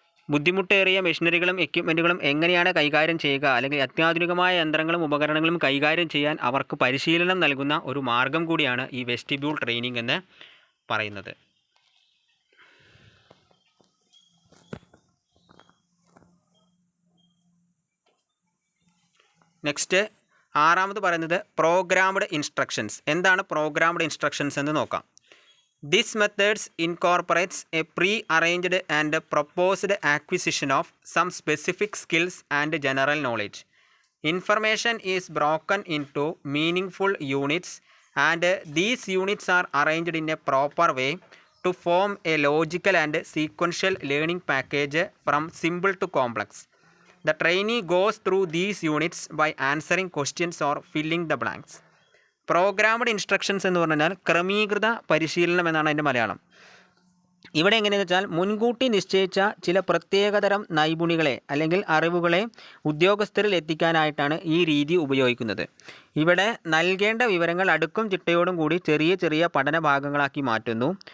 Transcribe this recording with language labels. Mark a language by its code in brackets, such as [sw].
[ml] ബുദ്ധിമുട്ടേറിയ മെഷീനറികളും എക്യുപ്മെൻറ്റുകളും എങ്ങനെയാണ് കൈകാര്യം ചെയ്യുക, അല്ലെങ്കിൽ അത്യാധുനികമായ യന്ത്രങ്ങളും ഉപകരണങ്ങളും കൈകാര്യം ചെയ്യാൻ അവർക്ക് പരിശീലനം നൽകുന്ന ഒരു മാർഗം കൂടിയാണ് ഈ വെസ്റ്റിബ്യൂൾ ട്രെയിനിങ് എന്ന് പറയുന്നത്. നെക്സ്റ്റ് ആറാമത് പറയുന്നത് പ്രോഗ്രാംഡ് ഇൻസ്ട്രക്ഷൻസ്. എന്താണ് പ്രോഗ്രാംഡ് ഇൻസ്ട്രക്ഷൻസ് എന്ന് നോക്കാം. [en] This methods incorporates a pre-arranged and proposed acquisition of some specific skills and general knowledge. Information is broken into meaningful units, and these units are arranged in a proper way to form a logical and sequential learning package from simple to complex. The trainee goes through these units by answering questions or filling the blanks. [ml] Programmed instructions എന്ന് പറഞ്ഞാൽ ക്രമീകൃത പരിശീലനം എന്നാണ് അതിൻ്റെ മലയാളം. ഇവിടെ എങ്ങനെയെന്ന് വെച്ചാൽ മുൻകൂട്ടി നിശ്ചയിച്ച ചില പ്രത്യേകതരം നൈപുണികളെ അല്ലെങ്കിൽ അറിവുകളെ ഉദ്യോഗസ്ഥരിൽ എത്തിക്കാനായിട്ടാണ് ഈ രീതി ഉപയോഗിക്കുന്നത്. ഇവിടെ നൽകേണ്ട വിവരങ്ങൾ അടുക്കും ചിട്ടയോടും കൂടി ചെറിയ ചെറിയ പഠന ഭാഗങ്ങളാക്കി മാറ്റുന്നു.